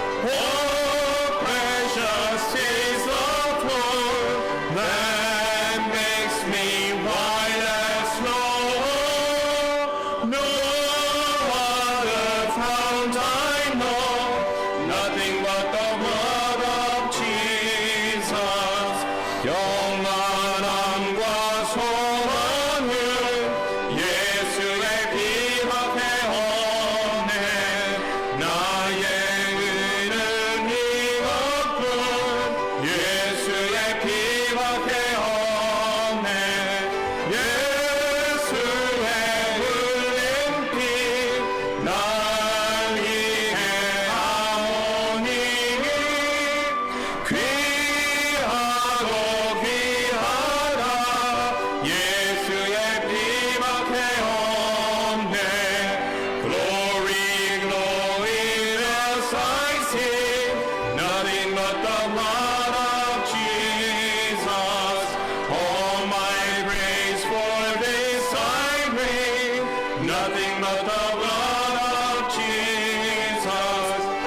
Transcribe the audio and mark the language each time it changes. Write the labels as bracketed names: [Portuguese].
[English] Oh, precious is the flow that makes me white as snow. No other fount I know, nothing but the blood of Jesus. [Korean] 영원함과 소원은 예수의 피밖에 없네. 나의 의는 이것뿐 예수의 피밖에 없네. 예수의 흘린 피 날 희게 하오니 귀하고 귀하다. 예수의 피밖에 없네. [English] Glory, glorious I see, nothing but the blood of Jesus. All my praise for this I bring, nothing but the blood of Jesus.